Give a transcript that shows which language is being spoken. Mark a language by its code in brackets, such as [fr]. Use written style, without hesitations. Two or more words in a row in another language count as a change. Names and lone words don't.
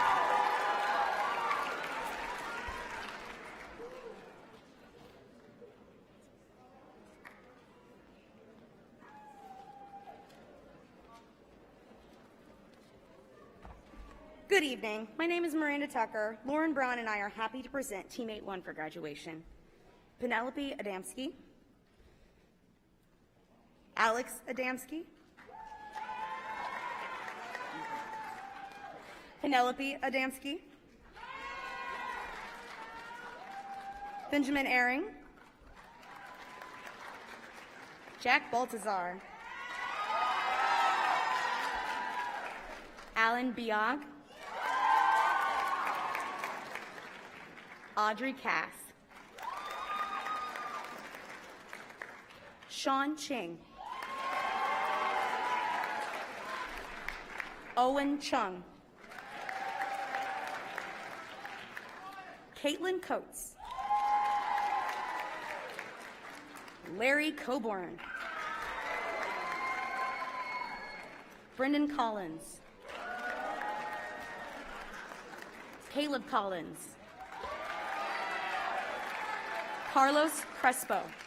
[en] Good evening. My name is Miranda Tucker. Lauren Brown and I are happy to present Team 8-1 for graduation. Penelope Adamski, Alex Adamski, Penelope Adamski, Benjamin Ehring, Jack Baltazar, Alan Biag, Audrey Cass, Sean Ching, Owen Chung, Caitlin Coates, Larry Coburn, Brendan Collins, Caleb Collins, Carlos Crespo,